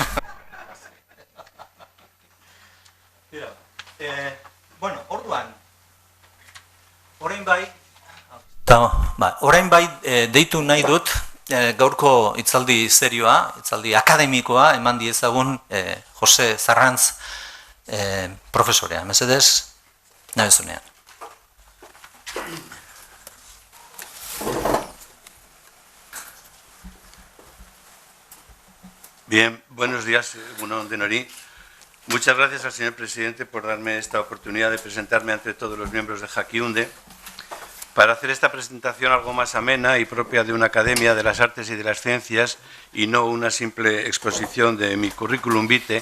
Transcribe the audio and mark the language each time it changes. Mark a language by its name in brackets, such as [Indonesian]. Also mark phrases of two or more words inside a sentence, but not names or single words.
[Basque] Bueno, orduan, orain bai deitu nahi dut gaurko hitzaldi serioa, hitzaldi akademikoa eman diezagun Jose Zarrantz profesorea. Mesedez, nabezunean. [Spanish] Bien, buenos días, [Basque] Egunon Denori. [Spanish] Muchas gracias al señor presidente por darme esta oportunidad de presentarme ante todos los miembros de Jaquiunde para hacer esta presentación algo más amena y propia de una academia de las artes y de las ciencias y no una simple exposición de mi currículum vitae.